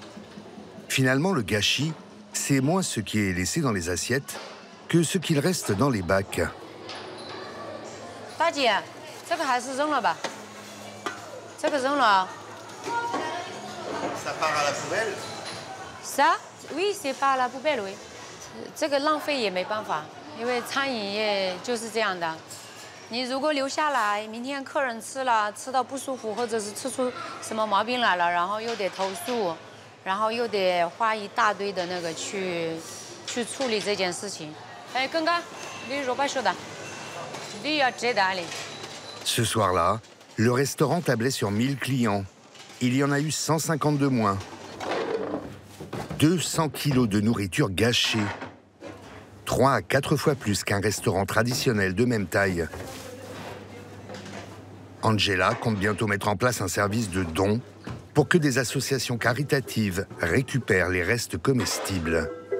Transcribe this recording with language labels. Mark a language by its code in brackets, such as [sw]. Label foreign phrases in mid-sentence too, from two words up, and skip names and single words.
[fr] Finalement, le gâchis, c'est moins ce qui est laissé dans les assiettes que ce qu'il reste dans les bacs. Ça part à la poubelle? Ça? Oui, c'est pas à la poubelle, oui. [zh] 这个浪费也没办法，因为餐饮业就是这样的。你如果留下来，明天客人吃了，吃到不舒服，或者是吃出什么毛病来了，然后又得投诉，然后又得花一大堆的那个去处理这件事情。哎，刚刚你说把说的，你要知道的。 [fr] Ce soir-là, le restaurant tablait sur 1000 clients. Il y en a eu 150 de moins. 200 kilos de nourriture gâchée. 3 à 4 fois plus qu'un restaurant traditionnel de même taille. Angela compte bientôt mettre en place un service de dons pour que des associations caritatives récupèrent les restes comestibles.